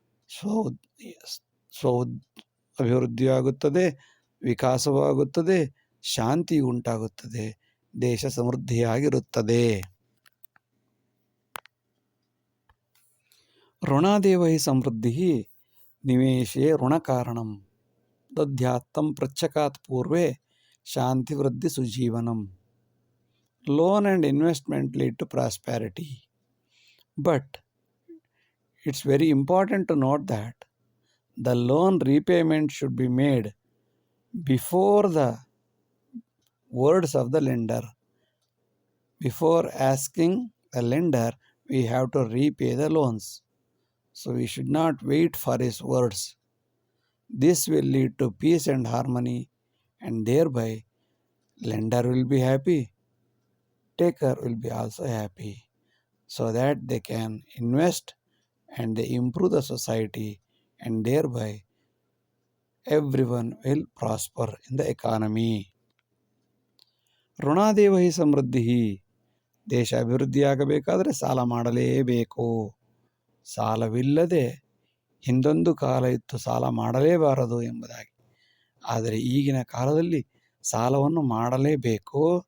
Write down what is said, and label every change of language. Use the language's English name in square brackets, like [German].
[Kannada] ಸ್ವ ಅಭಿವೃದ್ಧಿಯಾಗುತ್ತದೆ, ವಿಕಾಸವಾಗುತ್ತದೆ, ಶಾಂತಿ ಉಂಟಾಗುತ್ತದೆ, ದೇಶ ಸಮೃದ್ಧಿಯಾಗಿರುತ್ತದೆ. [Sanskrit] ಋಣಾದೇವ ಹಿ ಸಮೃದ್ಧಿ ನಿವೇಶೇ ಋಣಕಾರಣಂ ದಧ್ಯಾತ್ತಂ ಪೃಚ್ಛಕಾತ್ ಪೂರ್ವೇ ಶಾಂತಿ ವೃದ್ಧಿ ಸುಜೀವನಂ. [English] Loan and investment lead to prosperity, but it's very important to note that the loan repayment should be made before the words of the lender. Before asking the lender, we have to repay the loans. So we should not wait for his words. This will lead to peace and harmony, and thereby lender will be happy, taker will be also happy, so that they can invest and they improve the society, and thereby everyone will prosper in the economy. [Sanskrit] ಋಣಾದೇವ ಹಿ ಸಮೃದ್ಧಿ. [Kannada] ದೇಶ ಅಭಿವೃದ್ಧಿಯಾಗಬೇಕಾದರೆ ಸಾಲ ಮಾಡಲೇಬೇಕು. ಸಾಲವಿಲ್ಲದೆ ಹಿಂದೊಂದು ಕಾಲ ಇತ್ತು, ಸಾಲ ಮಾಡಲೇಬಾರದು ಎಂಬುದಾಗಿ. ಆದರೆ ಈಗಿನ ಕಾಲದಲ್ಲಿ ಸಾಲವನ್ನು ಮಾಡಲೇಬೇಕು.